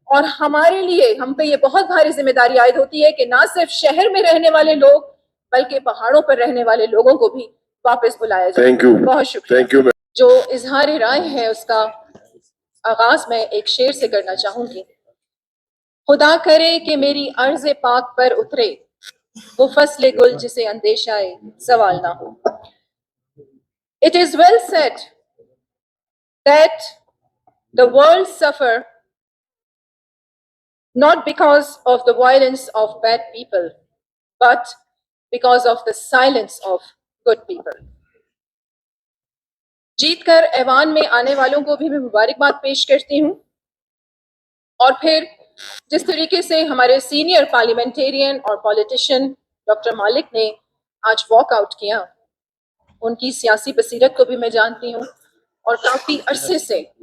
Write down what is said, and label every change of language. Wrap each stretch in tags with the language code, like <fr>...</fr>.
<ur>اور ہمارے لیے ہم پہ یہ بہت بھاری ذمہ داری عائد ہوتی ہے کہ نہ صرف شہر میں رہنے والے لوگ بلکہ پہاڑوں پر رہنے والے لوگوں کو بھی واپس بلایا جائے. بہت شکریہ. جو اظہار رائے ہے اس کا آغاز میں ایک شعر سے کرنا چاہوں گی. خدا کرے کہ میری عرض پاک پر اترے وہ فصل گل جسے اندیشہ زوال نہ ہو.</ur> <en>It is well said that the world suffer not because of the violence of bad people, but because of the silence of good people.</en> <ur>جیت کر ایوان میں آنے والوں کو بھی میں مبارکباد پیش کرتی ہوں. اور پھر جس طریقے سے ہمارے سینئر پارلیمنٹیرین اور پولیٹیشین ڈاکٹر مالک نے آج واک آؤٹ کیا، ان کی سیاسی بصیرت کو بھی میں جانتی ہوں اور کافی عرصے سے</ur>